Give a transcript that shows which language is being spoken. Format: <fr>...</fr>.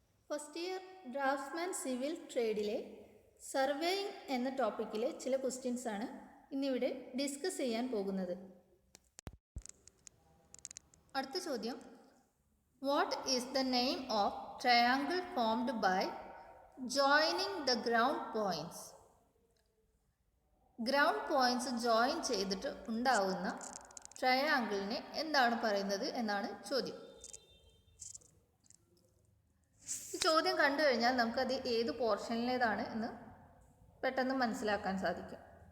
<ml>First year Draftsman Civil Tradeile Surveying എന്ന ടോപ്പിക്കിലെ ചില questions ആണ് ഇന്നിവിടെ ഡിസ്കസ് ചെയ്യാൻ പോകുന്നത്. അടുത്ത ചോദ്യം,</ml> <en>What is the name of triangle formed by joining the ground points?</en> <ml>Ground points join ചെയ്തിട്ട് ഉണ്ടാവുന്ന ട്രയാങ്കിളിനെ എന്താണ് പറയുന്നത് എന്നാണ് ചോദ്യം. ഈ ചോദ്യം കണ്ടു കഴിഞ്ഞാൽ നമുക്കത് ഏത് പോർഷനിലേതാണ് എന്ന് പെട്ടെന്ന് മനസ്സിലാക്കാൻ സാധിക്കും.</ml>